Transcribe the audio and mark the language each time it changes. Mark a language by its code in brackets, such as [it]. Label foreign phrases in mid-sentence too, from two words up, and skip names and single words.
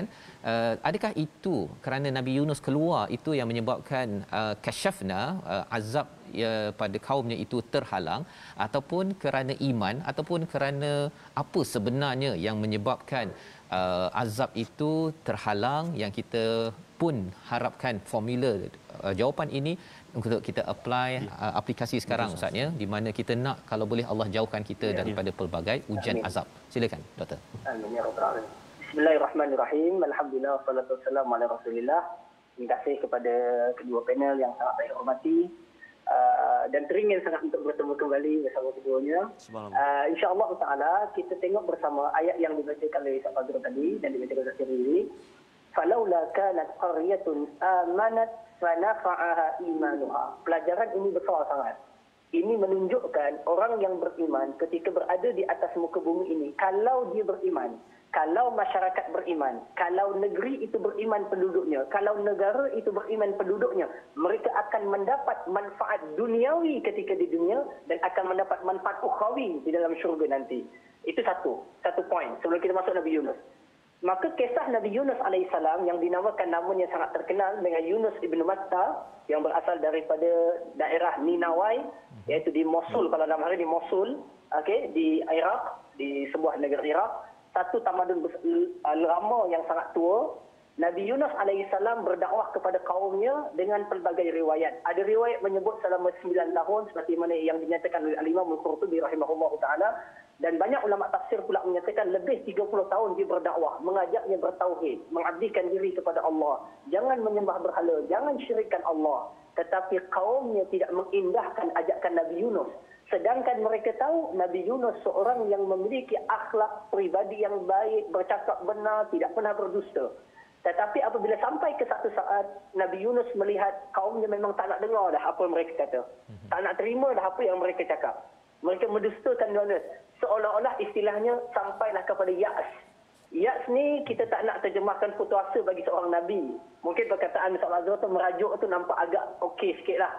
[ms] Adakah itu kerana Nabi Yunus keluar itu yang menyebabkan kasyafna azab pada kaumnya itu terhalang, ataupun kerana iman, ataupun kerana apa sebenarnya yang menyebabkan azab itu terhalang, yang kita pun harapkan formula jawapan ini untuk kita apply aplikasi sekarang Ustaz ya, di mana kita nak kalau boleh Allah jauhkan kita daripada pelbagai ujian azab. Silakan doktor. [ar] آمين يا رب العالمين. بسم الله الرحمن الرحيم. الحمد لله والصلاة والسلام على رسول الله. [ms] Terima kasih kepada kedua panel yang sangat saya hormati. Dan teringin sangat untuk bertemu kembali bersama keduanya. [ar] إن شاء الله تعالى [ms] kita tengok bersama ayat yang dibacakan oleh Ustaz Fazrul tadi dan dibacakan oleh Ustaz Tirmizi. [ar] فلولا كانت قرية آمنت فنفعها إيمانها. [ms] Pelajaran ini besar sangat. Ini menunjukkan orang yang beriman ketika berada di atas muka bumi ini, kalau dia beriman, kalau masyarakat beriman, kalau negeri itu beriman penduduknya, kalau negara itu beriman penduduknya, mereka akan mendapat manfaat duniawi ketika di dunia dan akan mendapat manfaat ukhrawi di dalam syurga nanti. Itu satu poin sebelum kita masuk Nabi Yunus. Maka kisah Nabi Yunus alaihissalam yang dinamakan namanya sangat terkenal dengan Yunus ibn Matta, yang berasal daripada daerah Ninawai, iaitu di Mosul, kalau dalam hari di Mosul, di Iraq, di sebuah negara Iraq. Satu tamadun lama yang sangat tua, Nabi Yunus alaihissalam berdakwah kepada kaumnya dengan pelbagai riwayat. Ada riwayat menyebut selama 9 tahun seperti mana yang dinyatakan oleh Al-Imam Al-Qurtubi [ar] رحمه الله تعالى, [ms] dan banyak ulama tafsir pula menyatakan lebih 30 tahun dia berdakwah, mengajaknya bertauhid, mengabdikan diri kepada Allah, jangan menyembah berhala, jangan syirikkan Allah. Tetapi kaumnya tidak mengindahkan ajakan Nabi Yunus. Sedangkan mereka tahu Nabi Yunus seorang yang memiliki akhlak pribadi yang baik, bercakap benar, tidak pernah berdusta. Tetapi apabila sampai ke satu saat Nabi Yunus melihat kaumnya memang tak nak dengar dah apa mereka kata. Tak nak terima dah apa yang mereka cakap. Mereka mendustakan Yunus. Seolah-olah istilahnya sampailah kepada ya'as. Ya'as ni kita tak nak terjemahkan putus asa bagi seorang Nabi. Mungkin perkataan Ustaz Azhar tu merajuk tu nampak agak okey sikit lah.